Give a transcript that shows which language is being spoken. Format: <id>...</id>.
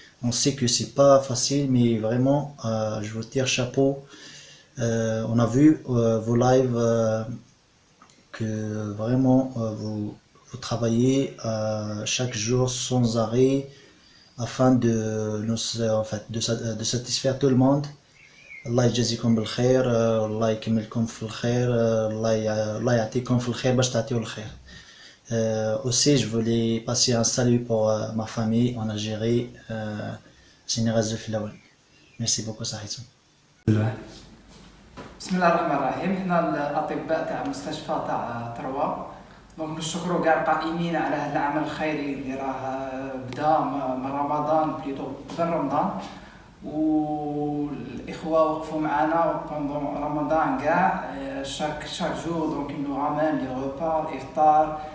<fr>On sait que c'est pas facile, mais vraiment, je vous tire chapeau. On a vu vos lives que vraiment vous travaillez chaque jour sans arrêt afin de satisfaire tout le monde.</fr> <ar>Allah يجازيكم بالخير, الله يكملكم في الخير, الله يعطيكم في الخير باش تعطيو الخير.</ar> <fr>Aussi, je voulais passer un salut pour ma famille en Algérie, Général Filaouen. Merci beaucoup, Sahitoun.</fr> <ar>بسم الله الرحمن الرحيم. حنا الاطباء تاع مستشفى تاع تروى دونك نشكروا كاع القائمين على هذا العمل الخيري اللي راه بدا من رمضان بليتو قبل رمضان، والاخوه وقفوا معنا</ar> <fr>بوندون رمضان كاع شاك جور دونك نو رامين لي روبا</fr> <ar>الافطار.</ar>